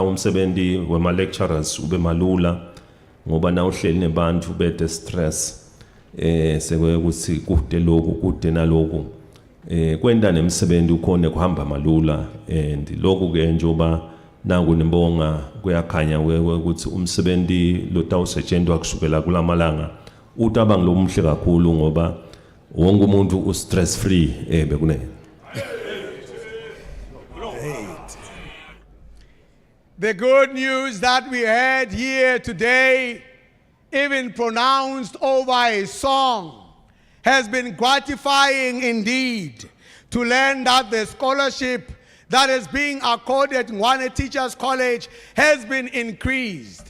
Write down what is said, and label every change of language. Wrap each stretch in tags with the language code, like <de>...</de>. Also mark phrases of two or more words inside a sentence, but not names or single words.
<ss>umsebenzi wema lecturers ube malula ngoba na uhleli nebantu bete stress sekwe kuthi kude lokhu kude naloku kwenta nemsebenzi ukhona kuhamba malula and lokhu ke njoba nangu nibonga kuyakhanya ukuthi umsebenzi lotawusetshenzwa kusukela kulamalanga utaba ngilomhle kakhulu ngoba wonke umuntu u</ss> <en>stress free</en> <ss>bekunene.</ss> <en>The good news that we heard here today, even pronounced over a song, has been gratifying indeed to learn that the scholarship that is being accorded Ngwane Teachers College has been increased.</en>